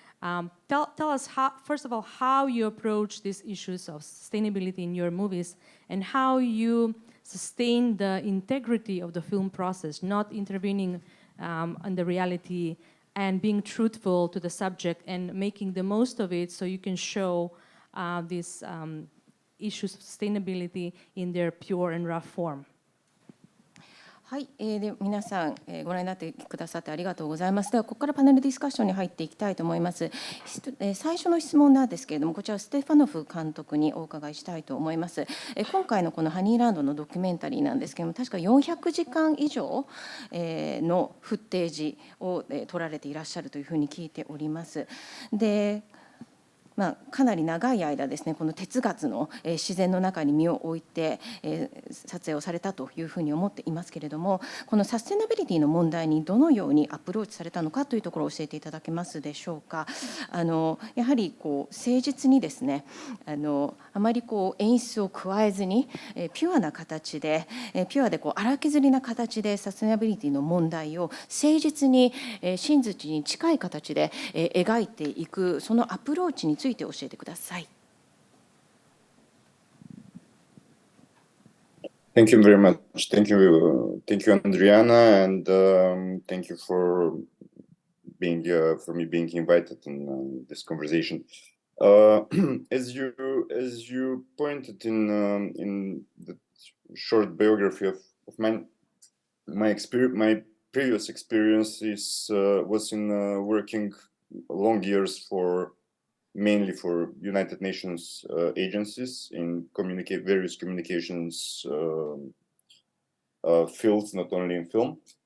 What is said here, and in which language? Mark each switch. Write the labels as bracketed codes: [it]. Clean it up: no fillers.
[en] Tell us, first of all, how you approach these issues of sustainability in your movies and how you sustain the integrity of the film process, not intervening on the reality and being truthful to the subject and making the most of it so you can show these issues of sustainability in their pure and rough form. [ja] はい、で皆さん、ご覧になってくださってありがとうございます。ではここからパネルディスカッションに入っていきたいと思います。最初の質問なんですけれども、こちらステファノフ監督にお伺いしたいと思います。今回のこのハニーランドのドキュメンタリーなんですけれども、確か400時間以上のフッテージを撮られていらっしゃるというふうに聞いております。でかなり長い間ですね、この鉄月の自然の中に身を置いて撮影をされたというふうに思っていますけれども、このサステナビリティの問題にどのようにアプローチされたのかというところを教えていただけますでしょうか。やはり誠実にですね、あまり演出を加えずにピュアな形でピュアで荒削りな形でサステナビリティの問題を誠実に真実に近い形で描いていく、そのアプローチについて教えてください。 [en] Thank you very much. Thank you, Andrijana, and thank you for me being invited in this conversation. As you pointed in the short biography of mine, my previous experiences was in working long years mainly for United Nations agencies in various communications fields, not only in film.